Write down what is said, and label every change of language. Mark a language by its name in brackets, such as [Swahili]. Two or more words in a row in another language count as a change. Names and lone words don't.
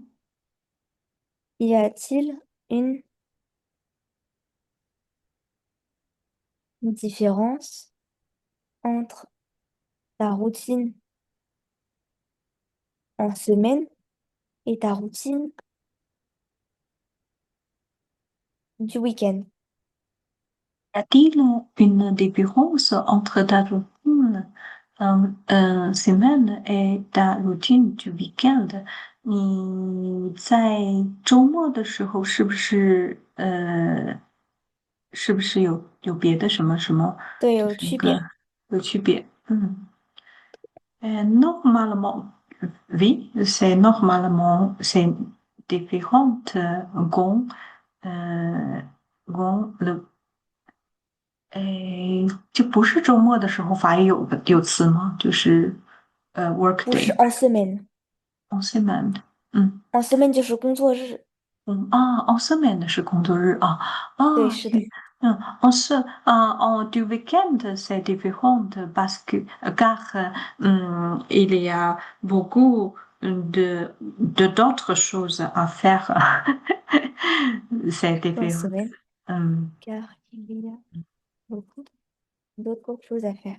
[French] y a-t-il une différence entre ta routine en semaine et ta routine du week-end? Y a-t-il une différence entre ta routine semaine et ta routine du weekend？ [Chinese] 你在周末的时候是不是有别的什么什么，对，就有是那个区别。有区别？ [French] normalement, oui, c'est normalement c'est différent quand euh, quand le [Chinese] 诶，就不是周末的时候，法语有词吗？就是work 不是 day [French] en semaine， en semaine。嗯 en semaine [Chinese] 就是工作日。 [French] en semaine [Chinese] 是工作日啊对，啊，是的， [French] en du week-end c'est différent parce que car il y a beaucoup de d'autres choses à faire. C'est en différent. semaine, Hum, car il y a beaucoup d'autres choses à faire.